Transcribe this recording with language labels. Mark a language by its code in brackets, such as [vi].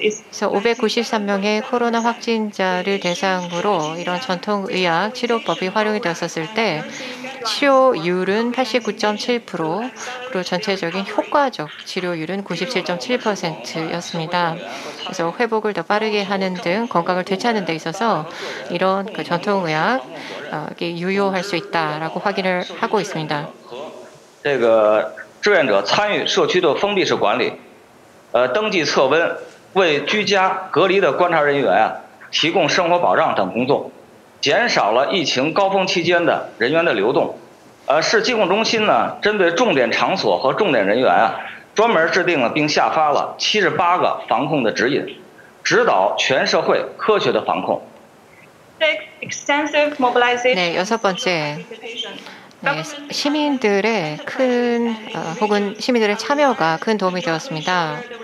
[ko] 그래서 593명의 코로나 확진자를 대상으로 이런 전통의학 치료법이 활용이 되었을 때 치료율은 89.7%, 그리고 전체적인 효과적 치료율은 97.7%였습니다. 그래서 회복을 더 빠르게 하는 등 건강을 되찾는 데 있어서 이런 그 전통의학이 유효할 수 있다라고 확인을 하고 있습니다. [zh] 这个志愿者参与社区的封闭式管理。登记测温，为居家隔离的观察人员提供生活保障等工作，减少了疫情高峰期间的人员的流动。市疾控中心呢，针对重点场所和重点人员专门制定了并下发了78个防控的指引，指导全社会科学的防控。 [ko] 네, 여섯 번째. 네, 시민들의 큰 혹은 시민들의 참여가 큰 도움이 되었습니다.